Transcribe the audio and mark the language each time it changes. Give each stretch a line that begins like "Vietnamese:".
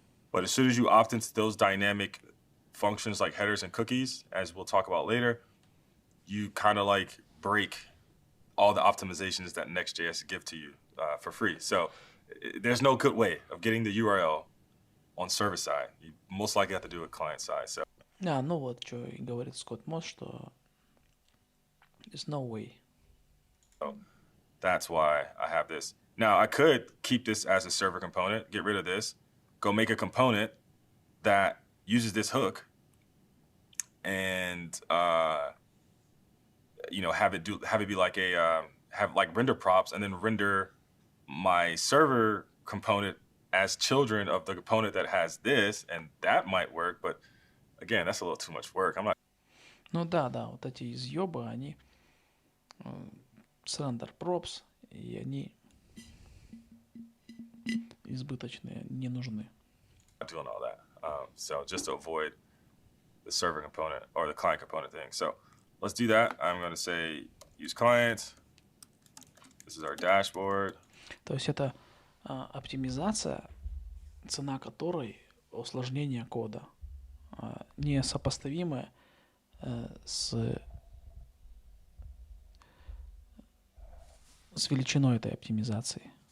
English: But as soon as you opt into those dynamic functions like headers and cookies, as we'll talk about later, you kind of like break all the optimizations that Next.js give to you for free. So there's no good way of getting the URL on server side. You most likely have to do it client side. So.
Russian: Ну вот, что и говорит Скотт Мосс, что
English: there's no way. So that's why I have this. Now, I could keep this as a server component, get rid of this, go make a component that uses this hook and, have it be like have like render props and then render my server component as children of the component that has this, and that might work, but again, that's a little too much work. I'm not.
Russian: Ну да, вот эти изъебы, они с render props, и они избыточные, не нужны.
English: Doing all that. So just to avoid the server component or the client component thing. So let's do that. I'm going to say use client. This is our dashboard.
Russian: То есть это оптимизация, цена которой усложнение кода, несопоставимая с величиной этой оптимизации.